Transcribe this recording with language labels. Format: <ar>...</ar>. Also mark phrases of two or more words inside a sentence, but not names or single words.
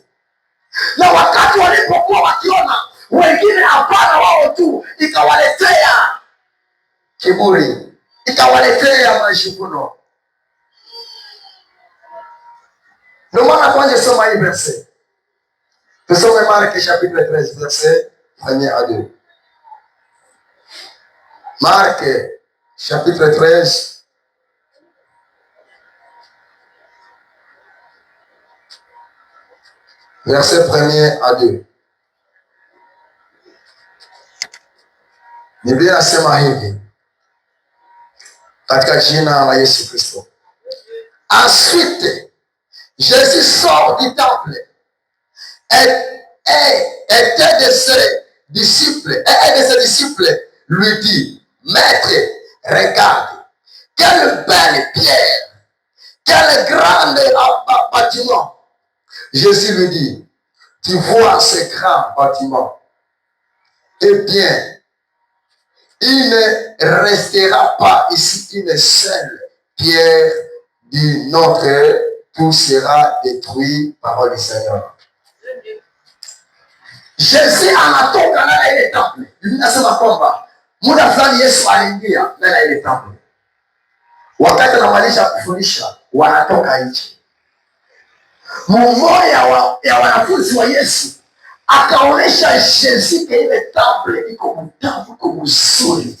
<sw>Na wakati walipokuwa wakiona wengine hapana, wao tu, ikawaletea kiburi, ikawaletea majivuno. Ndio maana kwanza soma hii verse.</sw> <fr>Tusome Mark chapitre 13 verset 1 à 2. Mark chapitre 13 verset 1 à 2.</fr> <sw>Biblia inasema hivi katika jina la Yesu Kristo.</sw> <fr>Ensuite, Jésus sort du temple et un de ses disciples lui dit, Maître, regarde, quelle belle pierre, quel grand bâtiment. Jésus lui dit, tu vois ce grand bâtiment? Eh bien, il ne restera pas ici une seule pierre du notre, tout sera détruit, parole du Seigneur.</fr> <sw>Jésus anatoka ndani ya ile temple. Biblia inasema kwamba muda fulani Yesu aliingia ndani ya ile temple. Wakati anamaliza kufundisha, wanatoka nje. Mmoja ya wanafunzi wa Yesu akaonesha Yesu ile temple iko mtamu, iko mzuri.</sw>